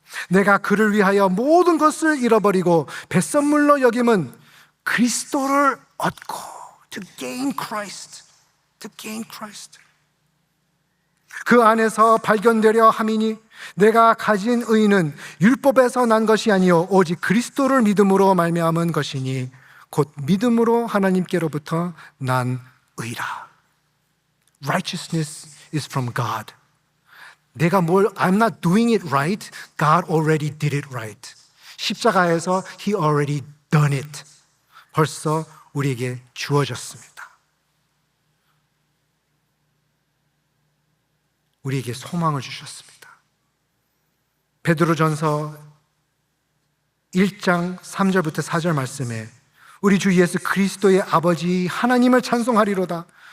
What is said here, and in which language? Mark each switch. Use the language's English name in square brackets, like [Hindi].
[Korean] 내가 그를 위하여 모든 것을 잃어버리고 배선물로 여김은 그리스도를 얻고 [English] to gain Christ, to gain Christ. [Korean] 그 안에서 발견되려 함이니 내가 가진 의는 율법에서 난 것이 아니요 오직 그리스도를 믿음으로 말미암은 것이니 곧 믿음으로 하나님께로부터 난 의라. [English] Righteousness is from God. [Korean] 내가 [English] I'm not doing it right. God already did it right. [Korean] 십자가에서 [English] He already done it. [Korean] 벌써 우리에게 주어졌습니다. 우리에게 소망을 주셨습니다. 베드로전서 1장 3절부터 4절 말씀에 우리 주 예수 그리스도의 아버지 하나님을 찬송하리로다.